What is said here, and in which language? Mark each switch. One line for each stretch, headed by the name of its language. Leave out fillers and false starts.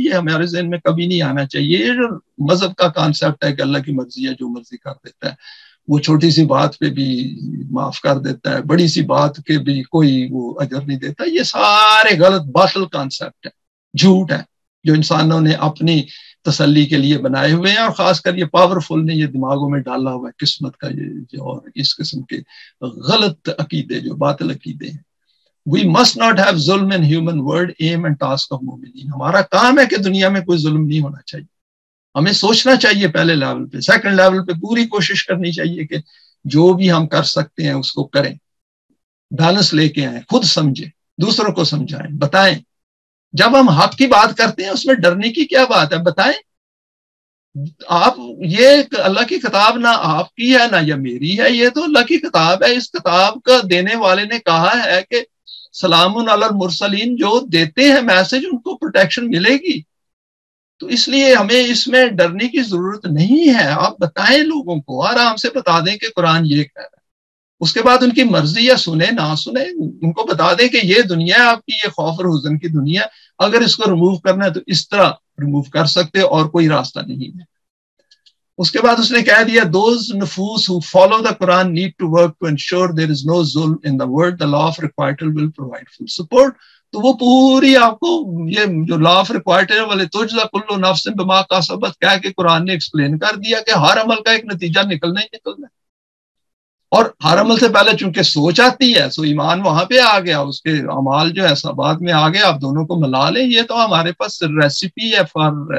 Urdu: یہ ہمارے ذہن میں کبھی نہیں آنا چاہیے. یہ جو مذہب کا کانسیپٹ ہے کہ اللہ کی مرضی ہے, جو مرضی کر دیتا ہے, وہ چھوٹی سی بات پہ بھی معاف کر دیتا ہے, بڑی سی بات کے بھی کوئی وہ اجر نہیں دیتا, یہ سارے غلط باطل کانسیپٹ ہے, جھوٹ ہے, جو انسانوں نے اپنی تسلی کے لیے بنائے ہوئے ہیں, اور خاص کر یہ پاورفل نے یہ دماغوں میں ڈالا ہوا ہے قسمت کا یہ اور اس قسم کے غلط عقیدے, جو باطل عقیدے ہیں.
English: We must not have
Urdu: ظلم
English: in human word, aim and task of
Urdu: مومنین. ہمارا کام ہے کہ دنیا میں کوئی ظلم نہیں ہونا چاہیے. ہمیں سوچنا چاہیے پہلے لیول پہ. سیکنڈ لیول پہ پوری کوشش کرنی چاہیے کہ جو بھی ہم کر سکتے ہیں اس کو کریں, بیلنس لے کے آئیں, خود سمجھیں, دوسروں کو سمجھائیں, بتائیں. جب ہم حق کی بات کرتے ہیں اس میں ڈرنے کی کیا بات ہے, بتائیں. آپ یہ اللہ کی کتاب نہ آپ کی ہے نہ یہ میری ہے, یہ تو اللہ کی کتاب ہے. اس کتاب کا دینے والے نے کہا ہے کہ
Arabic: سلام علی المرسلین,
Urdu: جو دیتے ہیں میسج ان کو پروٹیکشن ملے گی. تو اس لیے ہمیں اس میں ڈرنے کی ضرورت نہیں ہے. آپ بتائیں لوگوں کو, آرام سے بتا دیں کہ قرآن یہ کہہ رہا ہے. اس کے بعد ان کی مرضی یا سنیں نہ سنیں, ان کو بتا دیں کہ یہ دنیا ہے آپ کی, یہ خوف اور حزن کی دنیا, اگر اس کو ریموو کرنا ہے تو اس طرح ریموو کر سکتے, اور کوئی راستہ نہیں ہے. اس کے بعد اس نے کہہ دیا,
English: those
Urdu: نفوس
English: who follow the Quran need to work to ensure there is no zulm in the world. The law of requital will provide full support.
Urdu: تو وہ پوری آپ کو یہ جو لا آف ریکوائرڈ والے
Arabic: تجزا کل نفس بما کسبت
Urdu: کہہ کے قرآن نے ایکسپلین کر دیا کہ ہر عمل کا ایک نتیجہ نکلنا ہی نکلنا ہے. اور ہر عمل سے پہلے چونکہ سوچ آتی ہے, سو ایمان وہاں پہ آ گیا, اس کے اعمال جو ہے ثبات میں آ گیا. آپ دونوں کو ملا لیں, یہ تو ہمارے پاس ریسیپی ہے فار